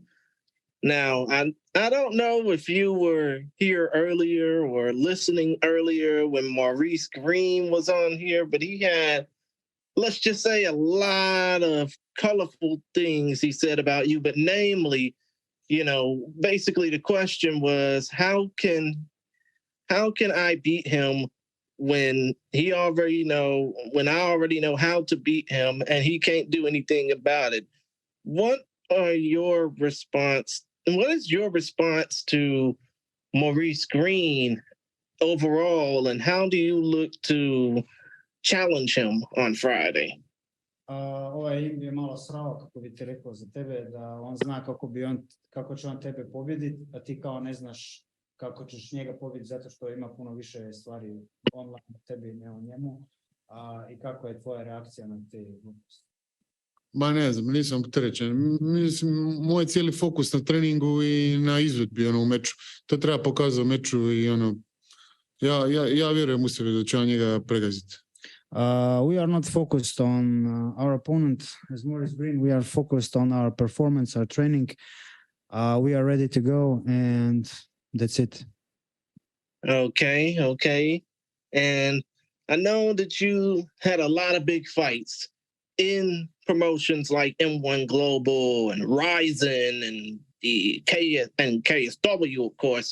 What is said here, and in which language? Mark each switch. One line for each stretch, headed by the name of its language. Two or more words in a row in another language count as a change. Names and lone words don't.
English: Now, I don't know if you were here earlier or listening earlier when Maurice Greene was on here, but he had, let's just say, a lot of colorful things he said about you, but namely, you know, basically the question was, how can I beat him when I already know how to beat him and he can't do anything about it? What is your response to Maurice Greene overall, and how do you look to challenge him on Friday?
Croatian: Ovaj je malo srao, kako bi ti rekao za tebe, da on zna kako će on tebe pobjediti, a ti kao ne znaš kako ćeš njega pobjediti zato što ima puno više stvari online na tebi, ne o njemu. I kako je tvoja reakcija na te gluposti? Ma ne znam, nisam opterećen. Moj cijeli fokus na treningu i na izvedbi u meču. To treba pokazati u meču i ja vjerujem u sebe da će on njega pregaziti.
English: We are not focused on our opponent as Maurice Greene. We are focused on our performance, our training. We are ready to go, and that's it. Okay. And I know that you had a lot of big fights in promotions like M1 Global and Ryzen and the KSW, of course.